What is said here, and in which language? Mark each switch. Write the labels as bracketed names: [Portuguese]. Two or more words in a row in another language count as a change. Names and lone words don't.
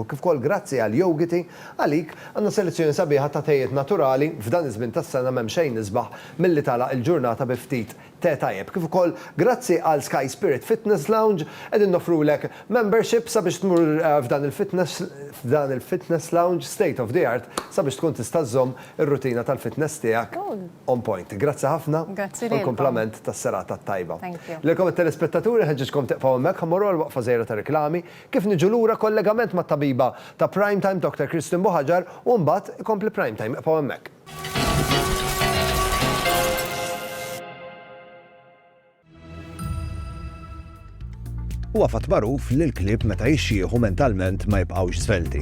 [Maltese] Kif ukoll grazzi għal Yogiti għalik għandna selezzjoni sabiħa ta' tejjiet naturali f'dan iż-żmien tas-sena m'hemm xejn nisbaħ milli tagħlaq il-ġurnata bi ftit te tajjeb. Kif ukoll grazzi għal Sky Spirit Fitness Lounge qegħdin nofrulek membership sabiex tmur f'dan il- [English] fitness lounge state of the art [Maltese] sabiex tkun tista' żomm ir-rutina tal-fitness tiegħek [English] on point. [Maltese] Grazzi ħafna. Grazzi lilkom. Komplament tas-serata tajba. [English] Thank you. [Maltese] Lilkom it-telespettaturi ħeġġitkom teqgħu hemmhekk ħammorru għal waqfa żgħira ta' reklami kif niġu lura kollegament mat-tabiba ta' Primetime Dr. Kristin Boħaġar u mbagħad ikompli Primetime eqgħu hemmhekk. Huwa fatt magħruf li l-klieb meta jixxieħu mentalment ma jibqgħux svelti.